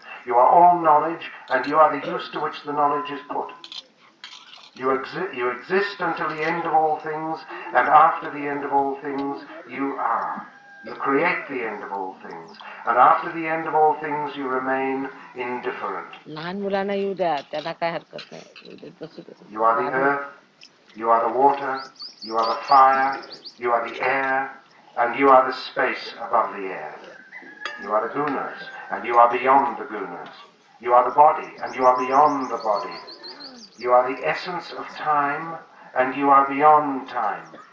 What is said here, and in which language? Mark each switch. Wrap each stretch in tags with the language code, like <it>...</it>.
<en>You are all knowledge, and you are the use to which the knowledge is put. You exist until the end of all things, and after the end of all things, you are. You create the end of all things, and after the end of all things, you remain indifferent.</en> <mr>लहान मुलांना येऊ द्या, त्यांना काय हरकत नाही. येऊ देत बसू दे.</mr> <en>You are the earth, you are the water, you are the fire, you are the air, and you are the space above the air. You are the gunas, and you are beyond the gunas. You are the body, and you are beyond the body. You are the essence of time, and you are beyond time.</en>